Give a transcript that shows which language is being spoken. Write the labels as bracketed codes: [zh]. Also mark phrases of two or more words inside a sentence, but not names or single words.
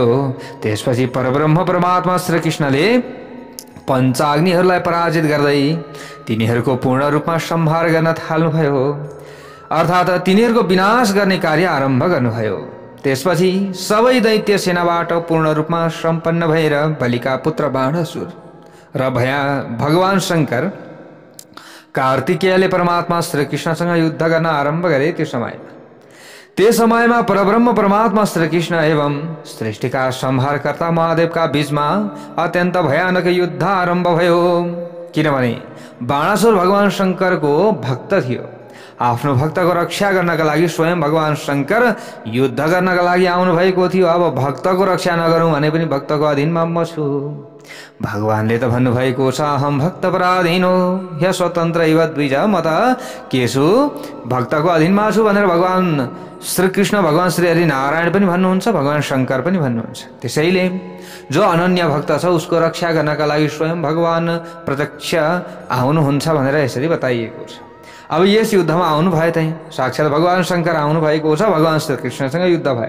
[ne] त्यसपछि परब्रह्म परमात्मा श्री कृष्णले पञ्चाग्निहरूलाई पराजित गर्दै तिनीहरूको पूर्ण रूपमा संहार गर्न थाल्नुभयो, अर्थात् तिनीहरूको विनाश गर्ने कार्य आरम्भ गर्नुभयो। त्यसपछि सबै दैत्य सेनाबाट पूर्ण रूपमा सम्पन्न भएर बलिका पुत्र बाणासुर र भगवान शंकर कार्तिकेयले परमात्मा श्री कृष्णसँग युद्ध गर्न आरम्भ गरे। त्यो समयमा परब्रह्म परमात्मा श्री कृष्ण एवं सृष्टिका संहारकर्ता महादेवका बीचमा अत्यन्त भयानक युद्ध आरम्भ भयो। किनभने बाणासुर भगवान शंकरको भक्त थियो। आफ्नो भक्तको रक्षा गर्नका लागि स्वयं भगवान शंकर युद्ध गर्नका लागि आउनु भएको थियो। अब भक्तको रक्षा नगरौँ भने पनि भक्तको अधीनमा म छु। भगवानले त भन्नुभएको छ, [sa] अहम भक्त पराधीनो ह्य स्वतन्त्र इव द्विज, [ne] म त के छु, भक्तको अधीनमा छु भनेर भगवान श्री कृष्ण भगवान श्री हरि नारायण पनि भन्नुहुन्छ, भगवान शंकर पनि भन्नुहुन्छ। त्यसैले जो अनन्य भक्त छ उसको रक्षा गर्नका लागि स्वयं भगवान प्रत्यक्ष आउनुहुन्छ भनेर यसरी बताइएको छ। अब यस युद्धमा आउनु भए चाहिँ साक्षात् भगवान शंकर आउनु भएको छ, भगवान श्री कृष्णसँग युद्ध भयो।